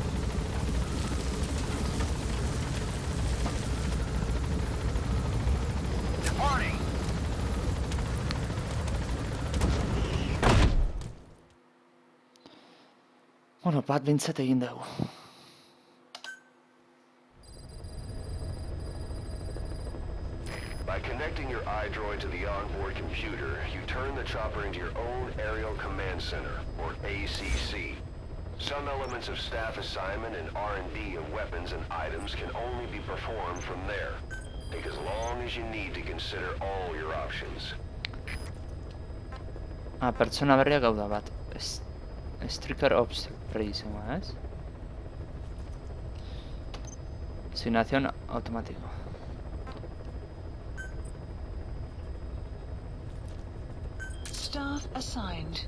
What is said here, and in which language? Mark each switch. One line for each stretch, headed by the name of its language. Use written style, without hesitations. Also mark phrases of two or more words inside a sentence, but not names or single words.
English: Departing.
Basque: Bueno, bat bintzat egin dugu.
English: By connecting your iDroid to the onboard computer, you turn the chopper into your own Aerial Command Center, or ACC. Some elements of staff assignment and R&D of weapons and items can only be performed from there. Take as long as you need to consider all your options.
Basque: Pertsona berriak hau da bat.
English: Striker Observer
Basque: izangoa, ez?
Spanish: Asignación automático.
English: Staff assigned.